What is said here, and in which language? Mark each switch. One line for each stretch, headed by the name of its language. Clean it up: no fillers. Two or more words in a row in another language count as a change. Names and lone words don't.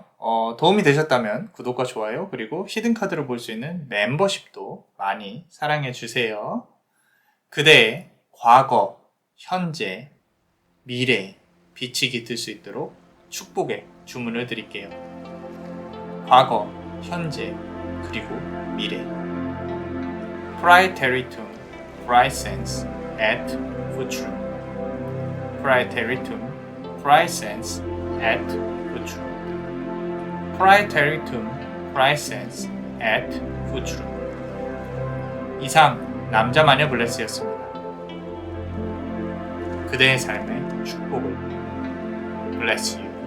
Korean: 도움이 되셨다면 구독과 좋아요 그리고 히든카드를 볼 수 있는 멤버십도 많이 사랑해주세요. 그대의 과거, 현재, 미래, 빛이 깃들 수 있도록 축복의 주문을 드릴게요. 과거, 현재, 그리고 미래.
Latin: Praeteritum, Praesens, et Futurum. Praeteritum, Praesens, et Futurum. Praeteritum, Praesens, et Futurum.
Korean: 이상 남자 마녀 블레스였습니다. 그대의 삶의 축복을.
English: Bless you.